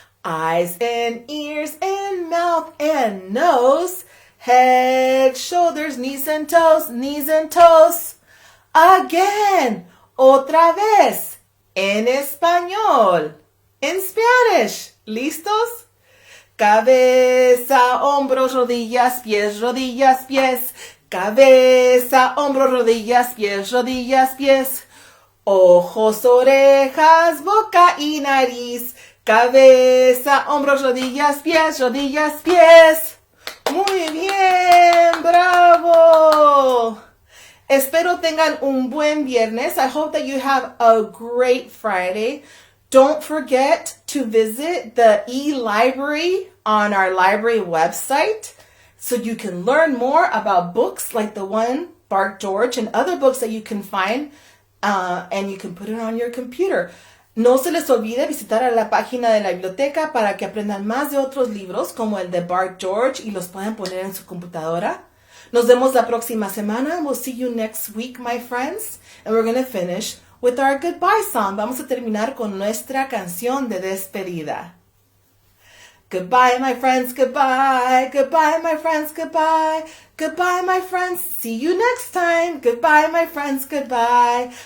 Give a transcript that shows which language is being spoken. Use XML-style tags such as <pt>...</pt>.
<en>Eyes and ears and mouth and nose. Head, shoulders, knees and toes, knees and toes. Again,</en> <es>otra vez, en español,</es> <en>in Spanish.</en> <es>¿Listos? Cabeza, hombros, rodillas, pies, rodillas, pies. Cabeza, hombros, rodillas, pies, rodillas, pies. Ojos, orejas, boca y nariz. Cabeza, hombros, rodillas, pies, rodillas, pies. Muy bien, bravo. Espero tengan un buen viernes.</es> <en>I hope that you have a great Friday. Don't forget to visit the e-library on our library website so you can learn more about books like the one, Bark George, and other books that you can find and you can put it on your computer.</en> <es>No se les olvide visitar a la página de la biblioteca para que aprendan más de otros libros como el de Bart George y los puedan poner en su computadora. Nos vemos la próxima semana.</es> <en>We'll see you next week, my friends. And we're going to finish with our goodbye song.</en> <es>Vamos a terminar con nuestra canción de despedida.</es> <en>Goodbye, my friends, goodbye. Goodbye, my friends, goodbye. Goodbye, my friends. See you next time. Goodbye, my friends, goodbye.</en>